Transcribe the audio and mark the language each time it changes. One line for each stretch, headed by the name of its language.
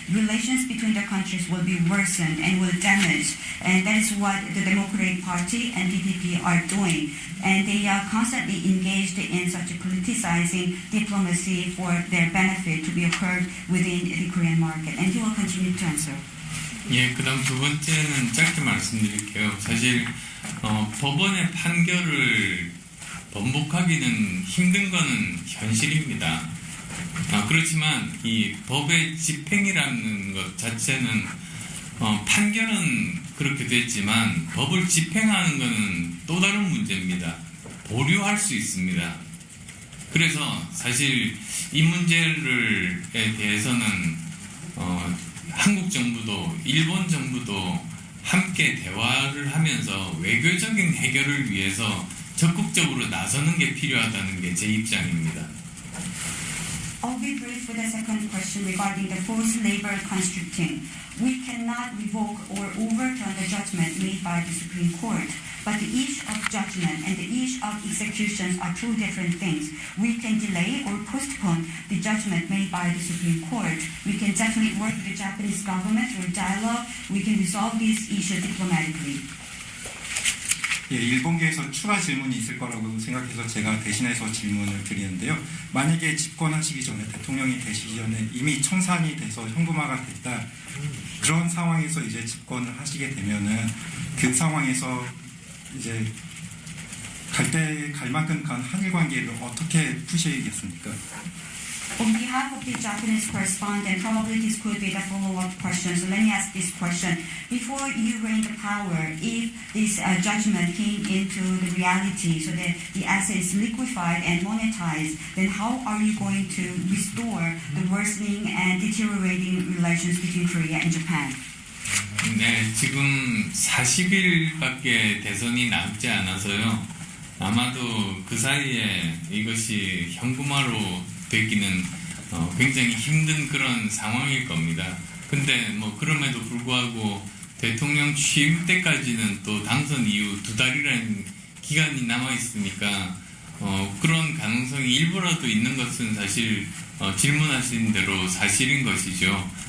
English: Relations between the countries will be worsened and will damage, and that is what the Democratic Party and DPP are doing. And they are constantly engaged in such a politicizing diplomacy for their benefit to be occurred within the Korean market. And you will continue to answer.
Korean: 예, 그 다음 두 번째는 짧게 말씀드릴게요. 사실 법원의 판결을 번복하기는 힘든 거는 현실입니다. 그렇지만 이 법의 집행이라는 것 자체는 판결은 그렇게 됐지만 법을 집행하는 것은 또 다른 문제입니다. 보류할 수 있습니다. 그래서 사실 이 문제에 대해서는 한국 정부도 일본 정부도 함께 대화를 하면서 외교적인 해결을 위해서 적극적으로 나서는 게 필요하다는 게 제 입장입니다.
English: I'll be brief with the second question regarding the forced labor constricting. We cannot revoke or overturn the judgment made by the Supreme Court, but the issue of judgment and the issue of executions are two different things. We can delay or postpone the judgment made by the Supreme Court. We can definitely work with the Japanese government through dialogue. We can resolve these issues diplomatically.
Korean: 예, 일본계에서 추가 질문이 있을 거라고 생각해서 제가 대신해서 질문을 드리는데요. 만약에 집권하시기 전에 대통령이 되시기 전에 이미 청산이 돼서 현금화가 됐다. 그런 상황에서 이제 집권을 하시게 되면은 그 상황에서 이제 갈 만큼 간 한일 관계를 어떻게 푸시겠습니까?
English: On behalf of the Japanese correspondent, probably this could be the follow-up question. So let me ask this question. Before you reign the power, if this judgment came into the reality so that the asset is liquefied and monetized, then how are you going to restore the worsening and deteriorating relations between Korea and Japan?
Korean: 네, 지금 40일밖에 대선이 남지 않아서요. 아마도 그 사이에 이것이 현금화로 되기는 굉장히 힘든 그런 상황일 겁니다. 근데 뭐 그럼에도 불구하고 대통령 취임 때까지는 또 당선 이후 2달이라는 기간이 남아 있으니까 그런 가능성이 일부라도 있는 것은 사실 질문하신 대로 사실인 것이죠.